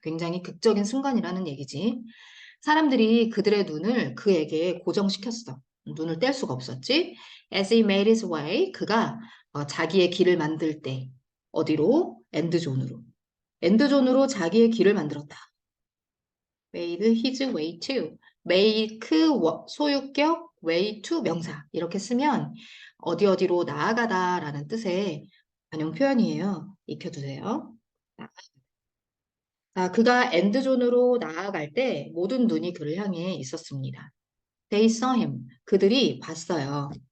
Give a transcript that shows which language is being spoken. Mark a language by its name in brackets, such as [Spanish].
[Korean] 굉장히 극적인 순간이라는 얘기지. 사람들이 그들의 눈을 그에게 고정시켰어. 눈을 뗄 수가 없었지. [English] As he made his way, [Korean] 그가 자기의 길을 만들 때 어디로? 엔드존으로. 엔드존으로 자기의 길을 만들었다. [English] made his way to. make 소유격, way to 명사. [Korean] 이렇게 쓰면 어디 어디로 나아가다라는 뜻의 관용 표현이에요. 익혀두세요. 자, 그가 엔드존으로 나아갈 때 모든 눈이 그를 향해 있었습니다. [English] They saw him. [Korean] 그들이 봤어요.